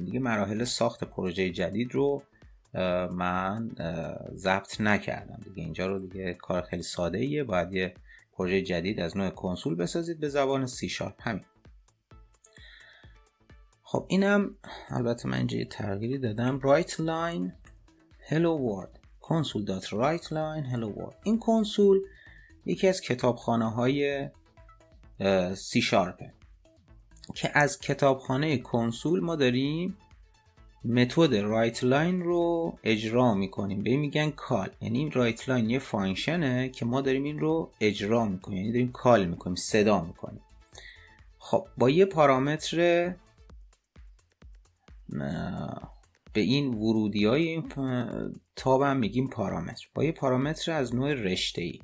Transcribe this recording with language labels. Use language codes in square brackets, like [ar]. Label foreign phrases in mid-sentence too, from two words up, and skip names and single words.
[fa] دیگه مراحل ساخت پروژه جدید رو من ضبط نکردم دیگه. اینجا رو دیگه کار خیلی ساده ایه. باید یه پروژه جدید از نوع کنسول بسازید به زبان سی شارپ. همین. خب اینم البته من اینجا یه تغییری دادم. [en] write line hello world console.writeline hello world. [fa] این کنسول یکی از کتابخانه های سی شارپه که از کتابخانه کنسول ما داریم متد [en] write line [fa] رو اجرا میکنیم. به این میگن کال. یعنی این [en] write line [fa] یه فانکشنه که ما داریم این رو اجرا میکنیم، یعنی داریم کال میکنیم، صدا میکنیم. خب با یه پارامتر به این ورودی های این تاب هم میگیم پارامتر، با یه پارامتر از نوع رشته ای.